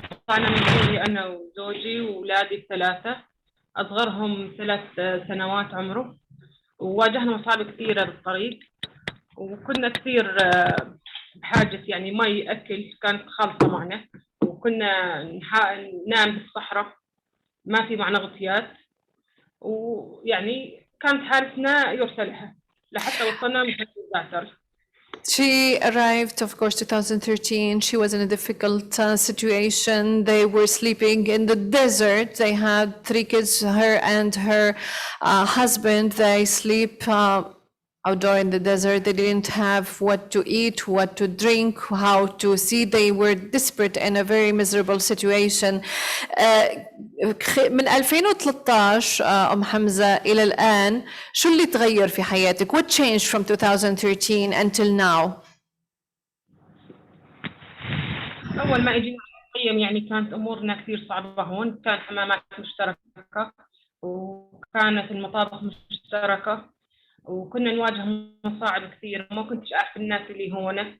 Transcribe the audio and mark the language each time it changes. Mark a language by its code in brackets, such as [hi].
[ar] أنا من دوني أنا وزوجي وأولادي الثلاثة، أصغرهم 3 سنوات عمره، وواجهنا مصاعب كثيرة بالطريق، وكنا كثير بحاجة يعني مي أكل كانت خالصة معنا، وكنا ننام بالصحراء، ما في معنا غطيات، ويعني كانت حالتنا يرسلها لحتى وصلنا محل الزعتر. [en] She arrived, of course, 2013. She was in a difficult situation. They were sleeping in the desert. They had 3 kids, her and her husband. They sleep outdoor in the desert. They didn't have what to eat, what to drink, how to see. They were desperate in a very miserable situation. [ar] من 2013 حمزة إلى الآن شو اللي تغير في حياتك؟ [en] What changed from 2013 until now? [ar] أول ما إجينا المخيم يعني كانت أمورنا كثير صعبة هون، كان حمامات مشتركة وكانت المطابخ مشتركة، وكنا نواجه مصاعب كثير، ما كنتش أعرف الناس اللي هون.